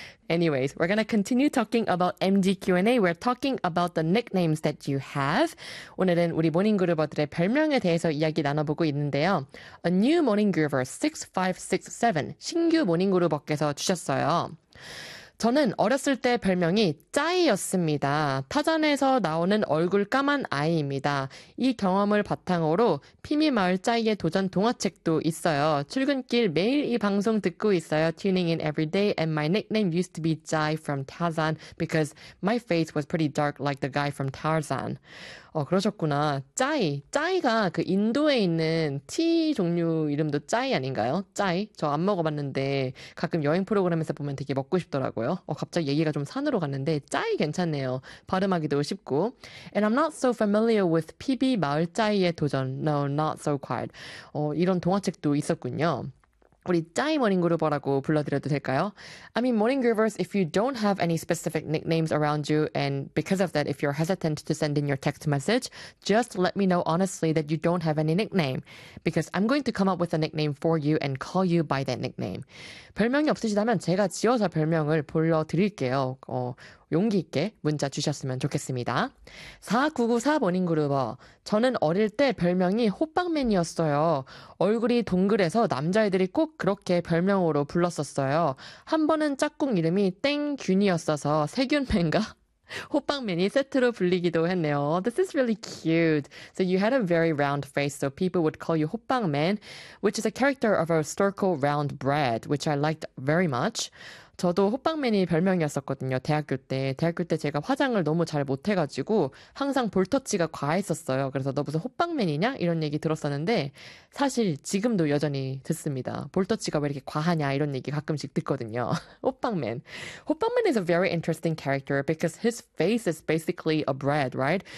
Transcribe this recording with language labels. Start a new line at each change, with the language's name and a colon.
English: Anyways, we're going to continue talking about MGQ&A. We're talking about the nicknames that you have.
Korean: 오늘은 우리 모닝 그루버들의 별명에 대해서 이야기 나눠보고 있는데요.
English: A new morning groover 6567,
Korean: 신규 모닝 그루버께서 주셨어요. 저는 어렸을 때 별명이 짜이였습니다. 타잔에서 나오는 얼굴 까만 아이입니다. 이 경험을 바탕으로 피미 마을 짜이의 도전 동화책도 있어요. 출근길 매일 이 방송 듣고 있어요.
English: Tuning in every day, and my nickname used to be Jai from Tarzan because my face was pretty dark like the guy from Tarzan.
Korean: 그러셨구나. 짜이. 짜이가 그 인도에 있는 티 종류 이름도 짜이 아닌가요? 짜이? 저안 먹어봤는데 가끔 여행 프로그램에서 보면 되게 먹고 싶더라고요. 갑자기 얘기가 좀 산으로 갔는데 짜이 괜찮네요. 발음하기도 쉽고.
English: And I'm not so familiar with PB 마을 짜이의 도전. No, not so quite.
Korean: 이런 동화책도 있었군요. 우리 짜이 모닝 그루버라고 불러드려도 될까요?
English: I mean, morning groovers, if you don't have any specific nicknames around you, and because of that, if you're hesitant to send in your text message, just let me know honestly that you don't have any nickname, because I'm going to come up with a nickname for you and call you by that nickname.
Korean: 별명이 없으시다면 제가 지어서 별명을 불러드릴게요. 용기 있게 문자 주셨으면 좋겠습니다. 4994 모닝 그루버. 저는 어릴 때 별명이 호빵맨이었어요. 얼굴이 동그래서 남자애들이 꼭 그렇게 별명으로 불렀었어요. 한 번은 짝꿍 이름이 땡균이었어서 세균맨과 호빵맨이 세트로 불리기도 했네요.
English: This is really cute. So you had a very round face, so people would call you 호빵맨, which is a character of a circle round bread, which I liked very much.
Korean: 저도 호빵맨이 별명이었었거든요. 대학교 때. 대학교 때 제가 화장을 너무 잘 못해가지고 항상 볼터치가 과했었어요. 그래서 너 무슨 호빵맨이냐? 이런 얘기 들었었는데 사실 지금도 여전히 듣습니다. 볼터치가 왜 이렇게 과하냐? 이런 얘기 가끔씩 듣거든요.
English: 호빵맨. 호빵맨 is a very interesting character because his face is basically a bread, right?